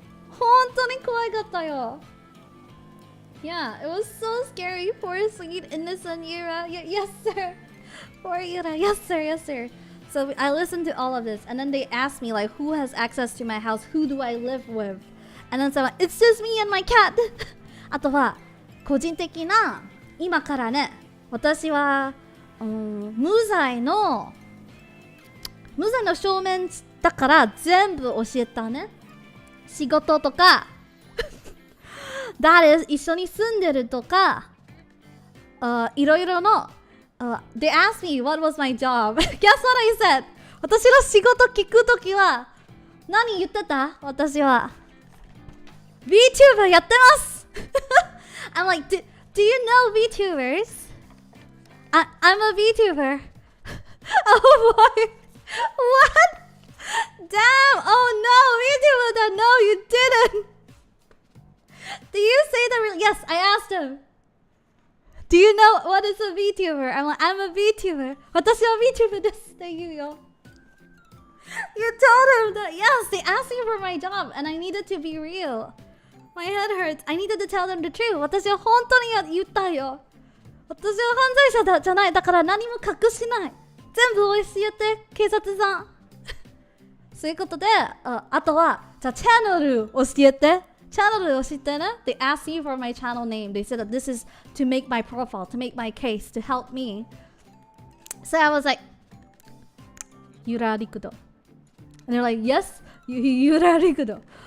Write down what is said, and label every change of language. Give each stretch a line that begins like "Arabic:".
Japanese: 本当に怖かったよ。
English: Yeah, it was so scary. Poor sweet innocent Yura. Yes, sir. Poor Yura. Yes, sir. Yes, sir. So I listened to all of this, and then they asked me like, who has access to my house? Who do I live with? And then someone, it's just me and my cat.
Japanese: あとは個人的な今からね、私は、無罪の証明だから全部教えたね。仕事とか。誰一緒に住んでるとか、いろいろの、
English: they asked me what was my job. Guess what I said?
Japanese: 私の仕事聞くときは、何言ってた？私は。 VTuber やってます。
English: I'm like, do you know VTubers? I'm a VTuber. Oh boy. What? Damn. Oh no, VTuber. No, you didn't. Do you say that really? Yes, I asked him. Do you know what is a VTuber? I'm like, I'm a VTuber.
Japanese: 私は VTuber ですって言うよ。
English: You told him that, yes, they asked me for my job and I needed to be real. My head hurts. I needed to tell them the truth.
Japanese: 私は本当に言ったよ。私は犯罪者じゃない。だから何も隠しない。全部教えて、警察さん。そういうことで、あとは、じゃあチャンネル教えて。チャンネル教えてね。
English: They asked me for my channel name. They said that this is to make my profile, to make my case, to help me. So I was like, Yura Rikudou. And they're like, yes, Yura Rikudou.